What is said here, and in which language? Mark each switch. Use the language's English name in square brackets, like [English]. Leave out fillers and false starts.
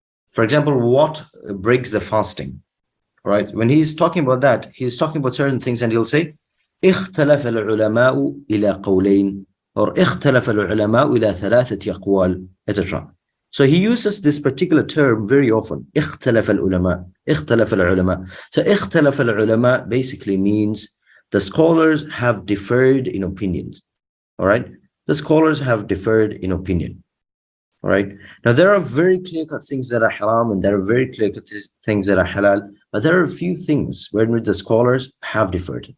[English] For example, what breaks the fasting, right? When he's talking about that, he's talking about certain things and he'll say, [Arabic] اختلف العلماء إلى قولين [English] or [Arabic] اختلف العلماء إلى ثلاثة أقوال, [English] etc. So he uses this particular term very often. [Arabic] اختلف العلماء, اختلف العلماء. [English] So اختلف العلماء basically means the scholars have differed in opinions. All right. The scholars have differed in opinion. All right. Now there are very clear-cut things that are haram and there are very clear-cut things that are halal, but there are a few things where the scholars have differed.